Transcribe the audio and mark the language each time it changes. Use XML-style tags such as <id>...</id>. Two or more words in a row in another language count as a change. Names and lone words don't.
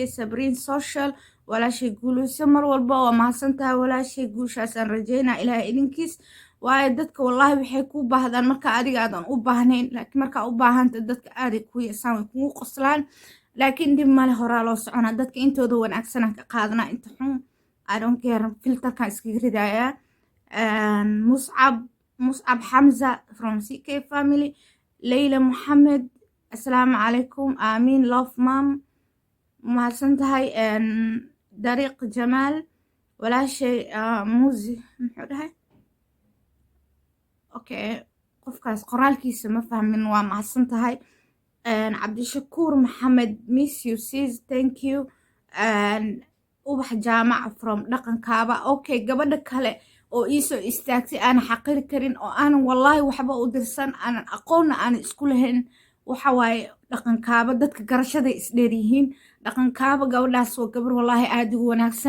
<so>sabriin social, walaashay guulayso mar walba, waa mahadsantahay walaashay. guushaasaan rajeynaa ilaahay idinkiis, waayo dadka wallaahi waxay kuu baahdaan marka adiga aadan u baahnayn, laakiin markaa u baahanta dadka aaday kuu yeesaan, way kugu qoslaan. laakiin dib male horaa loo soconaa. dadka intooda wanaagsanaan ka qaadanaa, inta xun</so> <en>I don't care,</en> <so>filterkan iskaga ridayaa. muscab xamza</so> <en>from CK family.</en> <so>leyla moxamed, assalaamu calaykum, aamin</so> <en>love mom,</en> <so>mahadsantahay. dariiq jamaal, walaashay muusi muxuu dhahay okay qofkaas qoraalkiisa ma fahmin, waa mahadsantahay. cabdishakuur maxamed,</so> <en>miss you sis, thank you.</en> <so>ubax jaamaca from dhaqankaaba. okay gabadha kale oo iisoo istaagtay aanan xaqiri karin, oo aanan wallaahi waxba u dirsan, aanan aqoonna aanan isku lahayn, waxa waaye dhaqankaaba. dadka garashaday isdheer yihiin. dhaqankaaba gabadhaas waa gabar wallaahi aad ugu wanaagsan.</so>